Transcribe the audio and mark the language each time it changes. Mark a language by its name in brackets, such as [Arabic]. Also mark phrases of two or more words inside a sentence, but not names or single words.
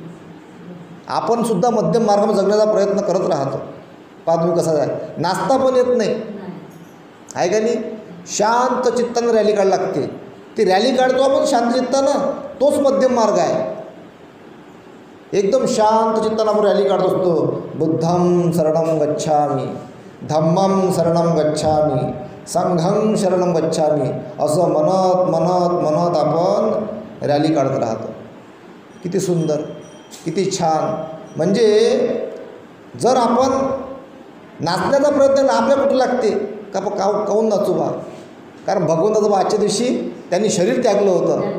[Marathi] आपण सुद्धा मध्यम मार्गामध्ये जगण्याचा प्रयत्न करत राहतो. पहा तुम्ही कसा आहे, नाचता पण येत नाही आहे का नाही. शांत चित्तानं रॅली काढ लागते. ती रॅली काढतो आपण शांत चित्तानं, तोच मध्यम मार्ग आहे. एकदम शांत चित्तानं आपण रॅली काढत असतो. [Pali] बुद्धं शरणं गच्छामि, धम्मं शरणं गच्छामि, संघं शरणं गच्छामि, [Marathi] असं म्हणत म्हणत म्हणत आपण रॅली काढत राहतो. किती सुंदर, किती छान. म्हणजे जर आपण नाचण्याचा प्रयत्न आपल्या कुठं लागते का काहून नाचू बा, कारण भगवंताचं बा आजच्या दिवशी त्यांनी शरीर त्यागलं होतं.